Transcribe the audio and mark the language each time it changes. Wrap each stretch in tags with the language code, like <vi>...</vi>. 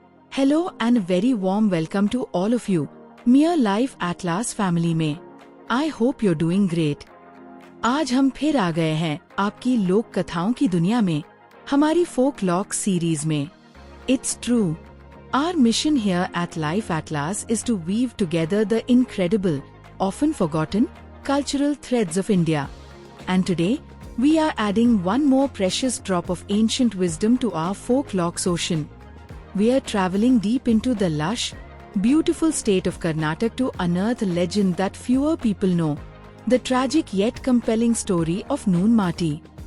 <en>Hello and a very warm welcome to all of you, Mere Life Atlas family में. I hope you're doing great.</en> <hi>आज हम फिर आ गए हैं आपकी लोक कथाओं की दुनिया में, हमारी</hi> <en>folklore series</en> <hi>में.</hi> <en>It's true. Our mission here at Life Atlas is to weave together the incredible, often forgotten, cultural threads of India. And today, we are adding one more precious drop of ancient wisdom to our folklore's ocean. We are traveling deep into the lush, beautiful state of Karnataka to unearth a legend that fewer people know, the tragic yet compelling story of Noon Mati.</en>